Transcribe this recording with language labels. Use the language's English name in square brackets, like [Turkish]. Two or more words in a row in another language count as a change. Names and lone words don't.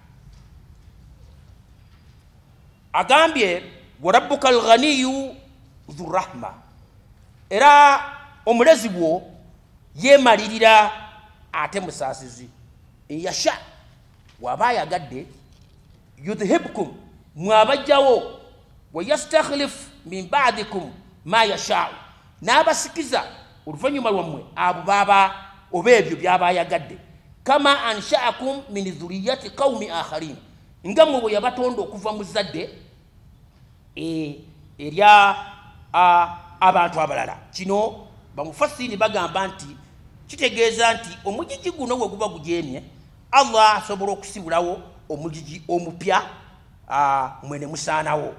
[Ganda] agambye [Arabic] وربك الغني ذو الرحمة [Ganda] era omulezi bwo yeemalirira ate musaasizi yasha waba ayagadde yudhibkum mwabajjawo [Arabic] ويستخلف من بعدكم ما يشاء [Ganda] n'abasikiza oluvannyuma lwammwe abo baba oba ebyo byaba ayagadde [Arabic] كما أنشأكم من ذرية قوم آخرين [Ganda] nga mwe bwe yabatonda okuva mu zadde erya abantu abalala. Kino bamufassiri bagamba nti kitegeeza nti omugigi guno bwe guba gujeemye Allah asobola okusibulawo omugigi omupya mwene musaanawo.